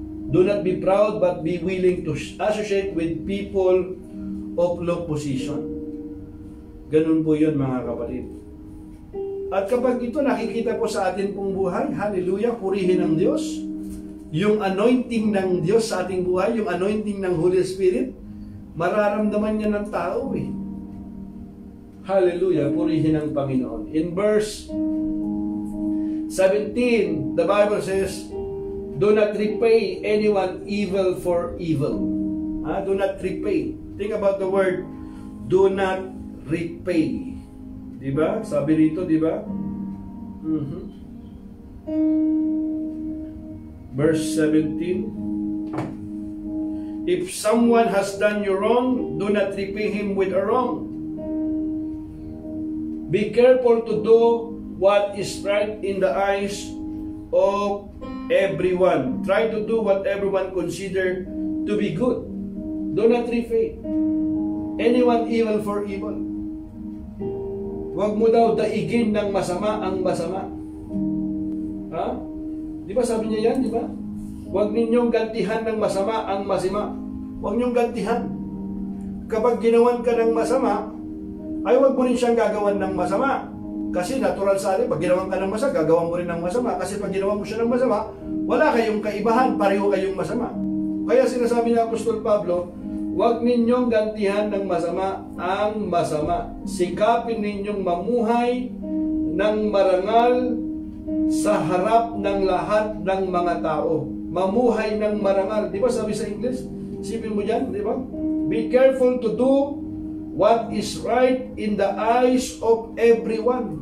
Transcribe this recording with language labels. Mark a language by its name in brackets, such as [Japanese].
[English] Do not be proud, but be willing to associate with people of low position. [Filipino] Ganun po yun, mga kapatid. At kapag ito nakikita po sa atin pong buhay, hallelujah, purihin ng Diyos. Yung anointing ng Diyos sa ating buhay, yung anointing ng Holy Spirit, mararamdaman niya ng tao Hallelujah, purihin ng Panginoon. [English] In verse 17, the Bible says, do not repay anyone evil for evil. Do not repay. Think about the word, do not repay. Diba? [Filipino] Sabi rito, diba? [English] Verse 17, if someone has done you wrong, do not repay him with a wrong. Be careful to do what is right in the eyes of everyone. Try to do what everyone consider to be good. Do not repay anyone evil for evil. [Filipino] Huwag mo daw daigin ng masama ang masama. Di ba sabi niya yan, di ba? Huwag ninyong gantihan ng masama ang masama. Huwag ninyong gantihan. Kapag ginawan ka ng masama, ay huwag mo rin siyang gagawan ng masama. Kasi natural sa atin, pag ginawan ka ng masama, gagawan mo rin ng masama. Kasi pag ginawan mo siya ng masama, wala kayong kaibahan, pareho kayong masama. Kaya sinasabi ni Apostol Pablo, huwag ninyong gantihan ng masama ang masama. Sikapin ninyong mamuhay ng marangal sa harap ng lahat ng mga tao. mamuhay ng marangal. Di ba sabi sa English? Isipin mo dyan, di ba? [English] Be careful to do what is right in the eyes of everyone.